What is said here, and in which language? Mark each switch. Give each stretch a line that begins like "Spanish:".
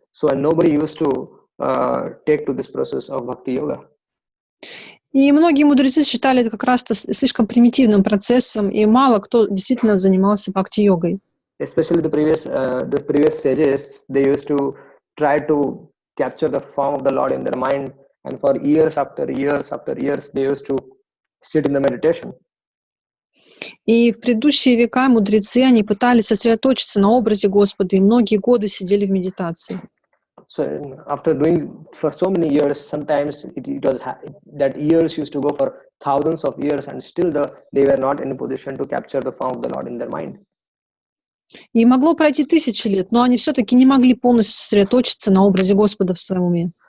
English: So and nobody used to take to this process of bhakti yoga.
Russian: И многие мудрецы считали это как раз слишком примитивным процессом, и мало кто действительно занимался бхакти-йогой.
English: Especially the previous sages, they used to try to capture the form of the Lord in their mind, and for years after years, they used to sit in the meditation.
Russian: И в предыдущие века мудрецы, они пытались сосредоточиться на образе Господа, и многие годы сидели в медитации.
English: So after doing for so many years, sometimes it was that years used to go for thousands of years, and still they were not in a position to capture the form of the Lord in their mind.
Russian: И могло пройти тысячи лет, но они все-таки не могли полностью сосредоточиться на образе Господа в своем уме.